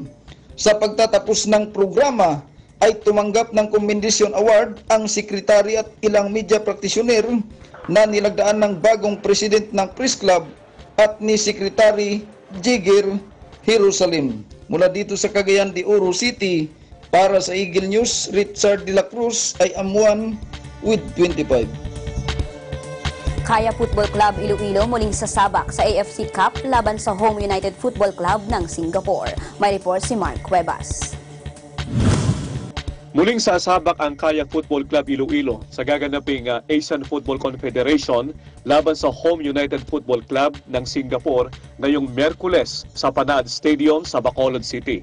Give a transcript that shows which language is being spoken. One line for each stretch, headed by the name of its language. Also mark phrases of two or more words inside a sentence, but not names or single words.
Filipino: Sa pagtatapos ng programa ay tumanggap ng Commendation Award ang sekretary at ilang
English: media practitioner
Filipino: na nilagdaan ng bagong president ng Press Club at ni Secretary Jigger Jerusalem. Mula dito sa Cagayan de Oro City, para sa Eagle News,
English: Richard de la Cruz, I am 1 with 25.
Filipino: Kaya Football Club Iloilo muling sasabak sa AFC Cup laban sa Home United Football Club ng Singapore. May report si Mark Cuevas. Muling sasabak ang Kaya Football Club Iloilo sa gaganaping Asian Football Confederation laban sa Home United Football Club ng Singapore ngayong Miyerkules sa Panad Stadium sa Bacolod City.